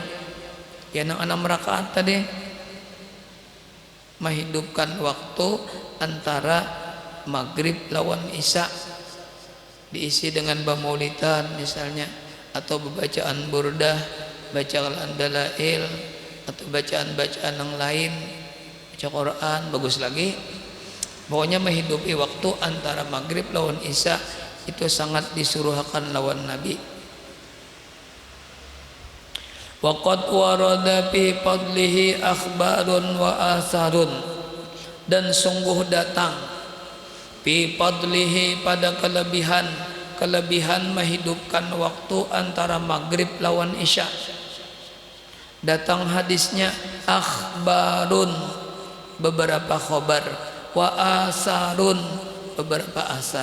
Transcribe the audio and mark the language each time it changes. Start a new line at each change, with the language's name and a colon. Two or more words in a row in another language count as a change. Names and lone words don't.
Indonesian: Ya, 6 rakaat tadi menghidupkan waktu antara maghrib lawan isya, diisi dengan bamaulidan misalnya, atau bacaan burdah, bacaan dalail, atau bacaan-bacaan yang lain, baca Quran, bagus lagi. Pokoknya menghidupi waktu antara maghrib lawan isya itu sangat disuruhkan lawan Nabi.
Arabic: وقد ورد في فضله أخبار وآثار,
Indonesian: dan sungguh datang
Arabic: في فضله
Indonesian: pada kelebihan menghidupkan waktu antara maghrib lawan isya. Datang hadisnya akhbarun, beberapa khabar,
Arabic: وآثار,
Indonesian: beberapa asar.